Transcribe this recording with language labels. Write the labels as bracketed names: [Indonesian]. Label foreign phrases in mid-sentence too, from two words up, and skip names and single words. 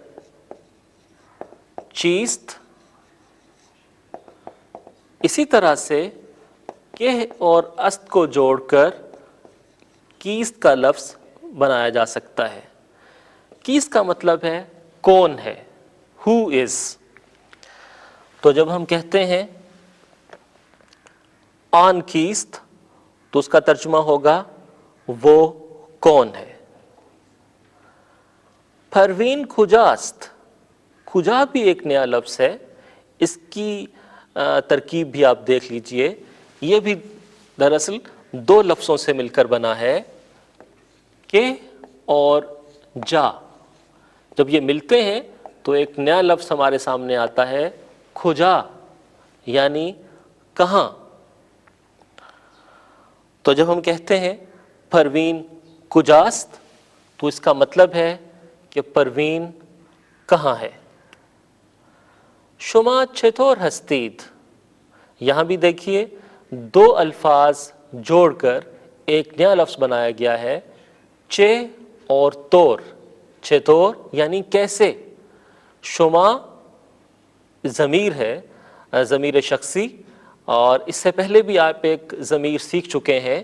[Urdu] چیست، اسی طرح سے کہ اور است کو جوڑ کر کیست کا لفظ بنایا جا سکتا ہے. کیست کا مطلب ہے کون ہے، [English] who is. [Urdu] تو جب ہم کہتے ہیں [Persian] آن کیست [Urdu] تو اس کا ترجمہ ہوگا وہ کون ہے. [Persian] پروین کجاست، [Urdu] کجا بھی ایک نیا لفظ ہے. اس کی ترکیب بھی آپ دیکھ لیجئے، یہ بھی دراصل دو لفظوں سے مل کر بنا ہے، کہ اور جا. جب یہ ملتے ہیں تو ایک نیا لفظ ہمارے سامنے آتا ہے، کھجا، یعنی کہاں. تو جب ہم کہتے ہیں [Persian] پروین کجاست، [Urdu] تو اس کا مطلب ہے کہ پروین کہاں ہے. [Persian] شما چطور ہستید، [Urdu] یہاں بھی دیکھیے دو الفاظ جوڑ کر ایک نیا لفظ بنایا گیا ہے، چے اور طور. چطور یعنی کیسے. شما ضمیر ہے، ضمیر شخصی، اور اس سے پہلے بھی آپ ایک ضمیر سیکھ چکے ہیں.